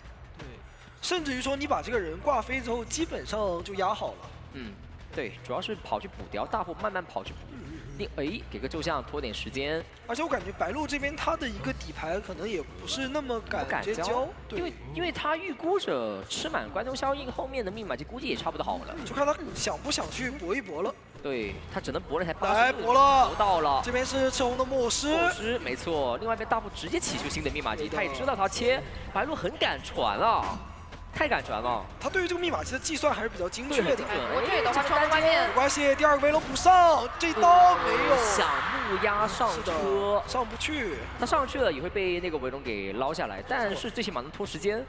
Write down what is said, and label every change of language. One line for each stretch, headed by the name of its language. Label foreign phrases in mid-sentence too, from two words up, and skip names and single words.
Chinese: 對，甚至於說你把這個人掛飛之後，基本上就壓好了。對，主要是跑去補掉，大步慢慢跑去補。給個咒像拖點時間。而且我感覺白鹿這邊他的一個底牌可能也不是那麼敢直接交，因為他預估着吃滿關中效應後面的密碼機估計也差不多好了，就看他想不想去搏一搏了。对他只能搏了才来搏了，搏到了。這邊是赤紅的木偶師，沒錯。另外一邊大步直接起修新的密碼機，他也知道他切，白鹿很敢傳啊。太敢傳了，他對於這個密碼機的計算還是比較精確的。我這裡的話窗外面沒關係，第2個維龍補上，這刀沒有。想木鴨上車，上不去。他上去了也會被那個維龍給撈下來，但是最起碼能拖時間。